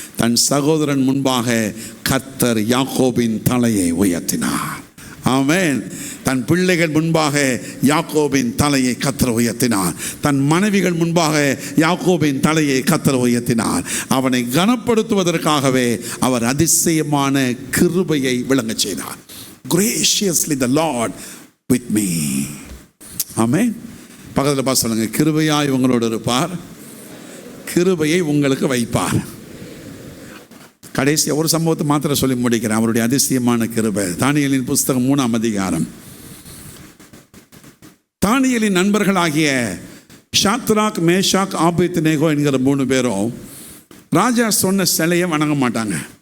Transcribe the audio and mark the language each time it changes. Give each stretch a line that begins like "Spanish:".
Tamil: தன் சகோதரன் முன்பாக கர்த்தர் யாக்கோபின் தலையை உயர்த்தினார். ஆமென். தன் பிள்ளைகள் முன்பாக யாக்கோபின் தலையை கர்த்தர் உயர்த்தினார். தன் மனைவிகள் முன்பாக யாக்கோபின் தலையை கர்த்தர் உயர்த்தினார். அவனை கனப்படுத்துவதற்காகவே அவர் அதிசயமான கிருபையை விளங்க செய்தார்.
English: Graciously the Lord with me.
Tamil: ஆமென். பக்கத்தில் பார்த்து சொல்லுங்க, கிருபையாய் உங்களோடு இருப்பார், கிருபையை உங்களுக்கு வைப்பார். கடைசி ஒரு சம்பவத்தை மாத்திரம் சொல்லி முடிக்கிறேன், அவருடைய அதிசயமான கிருபை. தானியேலின் புஸ்தகம் 3ஆம் அதிகாரம். தானியேலின் நண்பர்களாகிய ஷாத்ராக், மேஷாக், ஆபேத்நேகோ என்கிற 3 பேரும் ராஜா சொன்ன சிலையை வணங்க மாட்டாங்க.